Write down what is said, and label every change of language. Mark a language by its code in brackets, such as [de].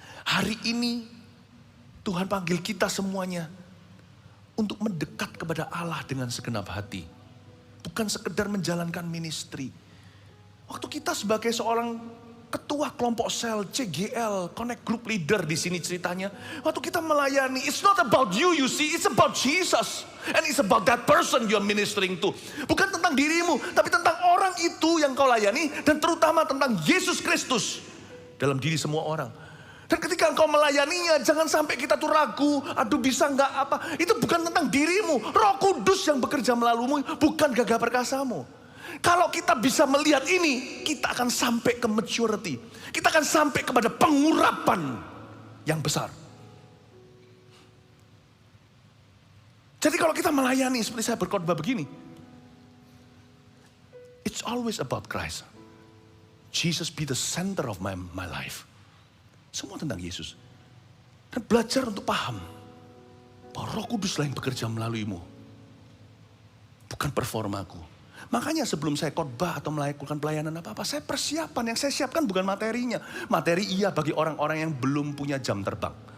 [id] Hari ini Tuhan panggil kita semuanya untuk mendekat kepada Allah dengan segenap hati. Bukan sekedar menjalankan ministry. Waktu kita sebagai seorang ketua kelompok sel, CGL, Connect Group Leader di sini ceritanya. Waktu kita melayani, [en] it's not about you, you see, it's about Jesus. And it's about that person you're ministering to. [id] Bukan tentang dirimu, tapi tentang orang itu yang kau layani. Dan terutama tentang Yesus Kristus dalam diri semua orang. Dan ketika engkau melayaninya, jangan sampai kita tuh ragu, aduh bisa nggak apa. Itu bukan tentang dirimu, Roh Kudus yang bekerja melaluimu, bukan gagah perkasamu. Kalau kita bisa melihat ini, kita akan sampai ke maturity. Kita akan sampai kepada pengurapan yang besar. Jadi kalau kita melayani seperti saya berkhotbah begini, [en] it's always about Christ. Jesus be the center of my life. [id] Semua tentang Yesus. Dan belajar untuk paham bahwa Roh Kuduslah yang bekerja melaluimu. Bukan performaku. Makanya sebelum saya khotbah atau melakukan pelayanan apa-apa, saya persiapan. Yang saya siapkan bukan materinya. Materi iya bagi orang-orang yang belum punya jam terbang.